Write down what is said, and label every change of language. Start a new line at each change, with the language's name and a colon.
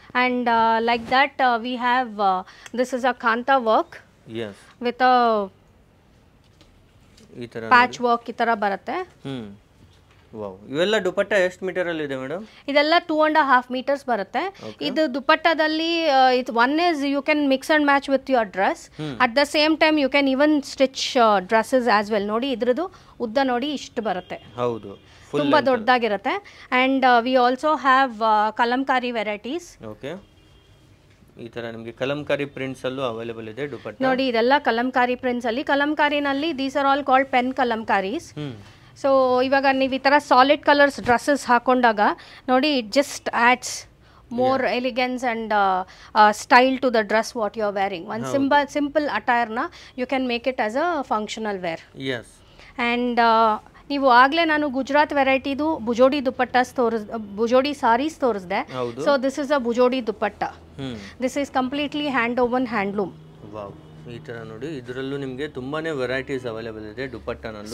English: And like that we have this is a kanta work. Yes. With a patch work
Kannada: ಈ ತರ ಬರುತ್ತೆ. Wow. ಇವೆಲ್ಲ ದುಪಟ್ಟಾ ಎಷ್ಟು metre ಅಲ್ಲಿ ಇದೆ ಮೇಡಮ್? ಇದೆಲ್ಲ 2.5 ಮೀಟರ್ಸ್ ಬರುತ್ತೆ. ಇದು ದುಪಟ್ಟಾದಲ್ಲಿ
English: One is you can mix and match with your dress. At the same time you can even stitch dresses as well.
Kannada: ನೋಡಿ ಇದ್ರದ್ದು ಉದ್ದ ನೋಡಿ ಇಷ್ಟು ಬರುತ್ತೆ. ಹೌದು, ತುಂಬಾ ದೊಡ್ಡದಾಗಿರುತ್ತೆ.
English: And we also have Kalamkari varieties. Okay.
Kannada: ಈ ತರ ನಿಮಗೆ ಕಲಂಕಾರಿ ಪ್ರಿಂಟ್ಸ್ ಅಲ್ಲೂ ಅವೈಲೇಬಲ್ ಇದೆ ದುಪಟ್ಟಾ. ನೋಡಿ ಇದೆಲ್ಲ ಕಲಂಕಾರಿ ಪ್ರಿಂಟ್ಸ್ ಅಲ್ಲಿ.
English: ಕಲಂಕಾರಿನಲ್ಲಿ these are all called pen Kalamkaris.
Kannada: So ಇವಾಗ ನೀವು ಈ ಥರ ಸಾಲಿಡ್ ಕಲರ್ಸ್ ಡ್ರೆಸ್ಸಸ್ ಹಾಕೊಂಡಾಗ ನೋಡಿ
English: It just adds more elegance and style to the dress what you are wearing. One simple attire na you can make it as a functional wear. Yes.
Kannada: And ನೀವು ಆಗಲೇ ನಾನು ಗುಜರಾತ್ ವೆರೈಟಿದು ಬುಜೋಡಿ ದುಪಟ್ಟಾಸ್ ಬುಜೋಡಿ ಸಾರೀಸ್ ತೋರಿಸಿದೆ.
English: So this is a Bujodi dupatta. This is completely hand woven handloom. Wow.
Kannada: ಈ ತರ ನೋಡಿ ಇದರಲ್ಲೂ ನಿಮಗೆ ತುಂಬಾನೇ ವೆರೈಟೀಸ್ ಅವೈಲೇಬಲ್ ಇದೆ ದುಪಟ್ಟಾನಲ್ಲಿ.